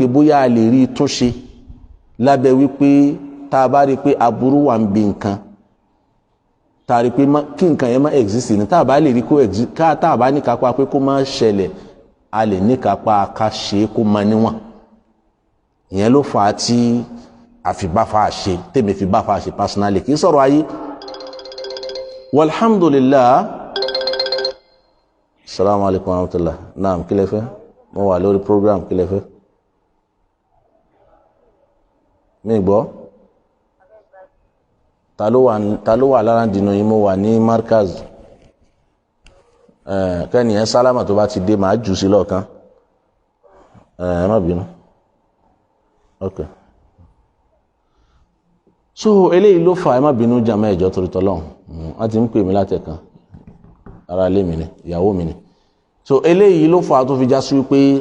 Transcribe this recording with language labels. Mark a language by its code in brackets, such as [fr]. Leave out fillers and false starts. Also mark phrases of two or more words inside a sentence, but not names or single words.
[yo] bóyá a lè rí túnṣe lábẹ́ wípé tá a bá rí pé aburú wà ń bi nǹkan tá a rí pé kí nǹkan yẹn má exist ní tá a bá lè rí kó exist tá a bá ní kápá pé kó má ṣẹlẹ̀ a lè ní kápá ká ṣe kó má níwọ̀n ìyẹn ló fà á tí àfibáfà ṣe tèmi fi báfà ṣe personally kì í sọ̀rọ̀ ayé walhamdulillah [ar] السلام عليكم ورحمة الله [yo] naam kí lẹ fẹ́ mo wà lórí program kí lẹ fẹ́ mi gbọ́ ta ló wà lára dìnnà yìí mo wà ní markaz kẹ́ni ẹ̀ sálámà tó bá ti dé màá jù sí lọ́ọ̀kan ẹ má bínú [en] ok so [yo] eléyìí ló fà ẹ má bínú jàmá ẹ̀jọ́ torí tọ́lọ́hún wọ́n ti ń pè mí látẹ̀kan ara ilé mi ni ìyàwó mi ni so eléyìí ló fà tó fi já sí wípé